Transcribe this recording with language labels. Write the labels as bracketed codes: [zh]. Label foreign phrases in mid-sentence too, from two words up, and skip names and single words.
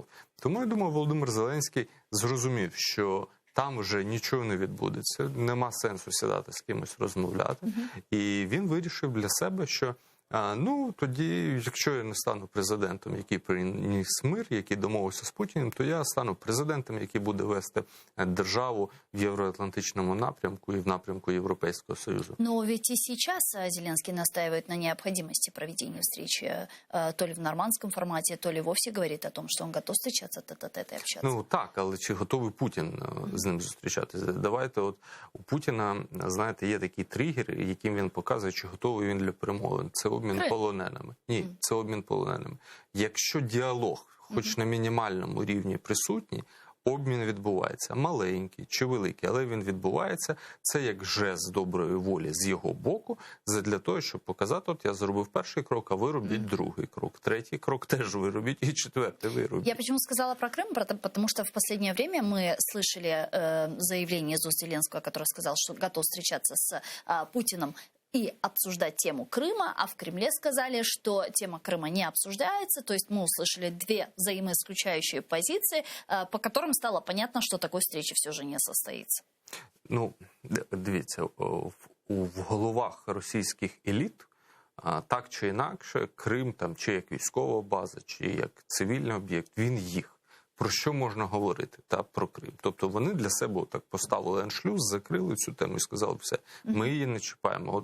[uk] Тому, я думаю, Володимир Зеленський зрозумів, що там вже нічого не відбудеться, нема сенсу сідати з кимось розмовляти. І він вирішив для себе, що тоді, якщо я не стану президентом, який приніс мир, який домовився з Путіним, то я стану президентом, який буде вести державу в євроатлантичному напрямку і в напрямку Європейського Союзу. [ru] Но ведь и сейчас Зеленский настаивает на необходимости проведения встречи то ли в нормандском формате, то ли вовсе говорит о том, что он готов встречаться тет-а-тет и общаться. [uk] Так, але чи готовий Путін з ним зустрічатися? Давайте, у Путіна, знаєте, є такий тригер, яким він показує, чи готовий він для перемовин. Це обмін полоненими. Ні, це обмін полоненими. Якщо діалог, хоч на мінімальному рівні присутній, обмін відбувається. Маленький чи великий, але він відбувається. Це як жест доброї волі з його боку, для того, щоб показати, я зробив перший крок, а ви робіть другий крок. Третій крок теж ви робіть, і четвертий ви робіть. [ru] Я почему сказала про Крым, потому что в последнее время мы слышали заявление из уст Зеленского, который сказал, что готов встречаться с Путиным и обсуждать тему Крыма, а в Кремле сказали, что тема Крыма не обсуждается. То есть мы услышали 2 взаимоисключающие позиции, по которым стало понятно, что такой встречи все же не состоится. [uk] Дивіться, в головах російських еліт так чи інакше Крим там чи як військова база, чи як цивільний об'єкт, він їх. Про що можна говорити про Крим? Тобто вони для себе так поставили аншлюз, закрили цю тему і сказали, все, ми її не чіпаємо.